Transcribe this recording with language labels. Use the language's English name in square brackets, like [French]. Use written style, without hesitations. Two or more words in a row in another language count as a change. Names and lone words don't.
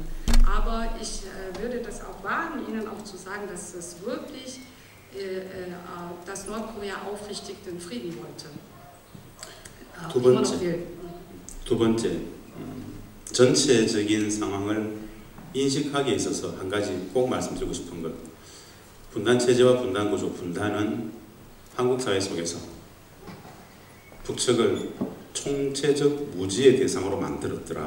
[German] Aber ich würde das auch wagen, Ihnen auch zu sagen, dass es wirklich, dass Nordkorea aufrichtig den Frieden wollte. [Korean] 두 번째, 전체적인 상황을 인식하기에 있어서 한 가지 꼭 말씀드리고 싶은 것. 분단체제와 분단구조, 분단은 한국 사회 속에서 북측을 총체적 무지의 대상으로 만들었더라.